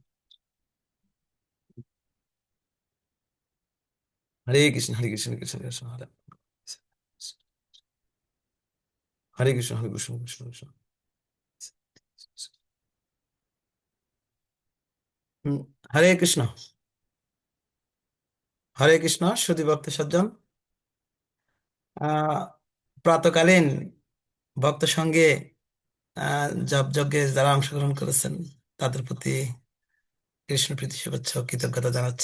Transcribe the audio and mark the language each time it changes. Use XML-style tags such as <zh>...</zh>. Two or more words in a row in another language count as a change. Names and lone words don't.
<sa>हरे कृष्ण। हरे कृष्ण। कृष्ण कृष्ण. हरे कृष्ण। हरे कृष्ण। कृष्ण कृष्ण. হরে কৃষ্ণ। হরে কৃষ্ণ</sa> <bn>সুধী ভক্ত সজ্জন, আহ প্রাতকালীন ভক্ত সঙ্গে জপ যজ্ঞে যারা অংশগ্রহণ করেছেন তাদের প্রতি কৃষ্ণ প্রীতি শুভেচ্ছা ও কৃতজ্ঞতা জানাচ্ছি।</bn>